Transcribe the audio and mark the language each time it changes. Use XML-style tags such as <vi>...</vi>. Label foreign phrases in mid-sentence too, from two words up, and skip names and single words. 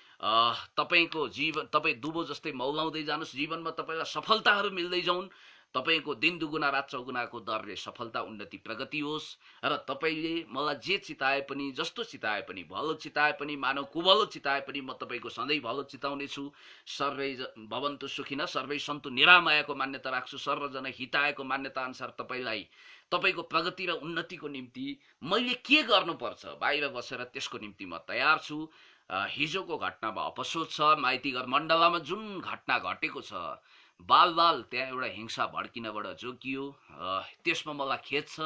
<ne>तपाईँको जीवन, तपाईँ दुबो जस्तै मौलाउँदै जानुहोस्, जीवनमा तपाईँलाई सफलताहरू मिल्दै जाउन्। तपाईँको</ne> <hi>दिन दुगुना रात चौगुनाको</hi> <ne>दरले सफलता, उन्नति, प्रगति होस्। र तपाईँले मलाई जे चिताए पनि, जस्तो चिताए पनि, भलो चिताए पनि, मानव कुभलो चिताए पनि म तपाईँको सधैँ भलो चिताउने छु।</ne> <sa>सर्वै भवन्तु सुखिनः, सर्वै सन्तु निरामयको</sa> <ne>मान्यता राख्छु।</ne> <sa>सर्वजना हितायको</sa> <ne>मान्यता अनुसार तपाईँलाई तपाईँको प्रगति र उन्नतिको निम्ति मैले के गर्नुपर्छ बाहिर बसेर त्यसको निम्ति म तयार छु। हिजोको घटनामा अफसोस छ, माइतीघर मण्डलामा जुन घटना घटेको छ, बाल त्यहाँ एउटा हिंसा भड्किनबाट जोगियो, त्यसमा मलाई खेद छ।</ne>